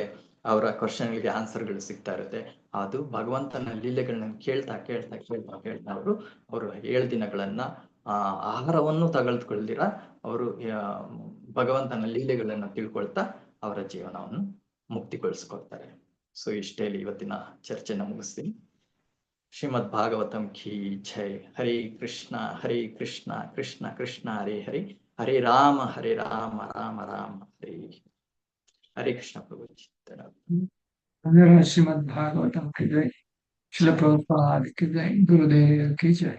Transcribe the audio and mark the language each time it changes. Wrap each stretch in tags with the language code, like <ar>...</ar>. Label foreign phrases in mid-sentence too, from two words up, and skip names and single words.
<kn>ಅವರ ಕ್ವಶನ್ಗಳಿಗೆ ಆನ್ಸರ್ಗಳು ಸಿಗ್ತಾ ಇರುತ್ತೆ. ಅದು ಭಗವಂತನ ಲೀಲೆಗಳನ್ನ ಕೇಳ್ತಾ ಕೇಳ್ತಾ ಕೇಳ್ತಾ ಕೇಳ್ತಾ ಅವರು 7 ದಿನಗಳನ್ನ ಆಹಾರವನ್ನು ತಗೊಳ್ದಿರ ಅವರು ಭಗವಂತನ ಲೀಲೆಗಳನ್ನ ತಿಳ್ಕೊಳ್ತಾ ಅವರ ಜೀವನವನ್ನು ಮುಕ್ತಿಗೊಳಿಸ್ಕೊಳ್ತಾರೆ. ಸೊ ಇಷ್ಟೇ ಇವತ್ತಿನ ಚರ್ಚೆನ ಮುಗಿಸ್ತೀನಿ.</kn> <hi>श्रीमद् भागवतम् की जय.</hi> <kn>ಹರಿ ಕೃಷ್ಣ ಕೃಷ್ಣ ಕೃಷ್ಣ ಹರಿ ಹರಿ, ಹರೇ ರಾಮ ರಾಮ ರಾಮ ಹರಿ. ಹರೇ ಕೃಷ್ಣ ಪ್ರಭು.</kn> <hi>श्रीमद् भागवतम की जय, श्रील प्रभुपाद की जय, गुरुदेव की जय।</hi>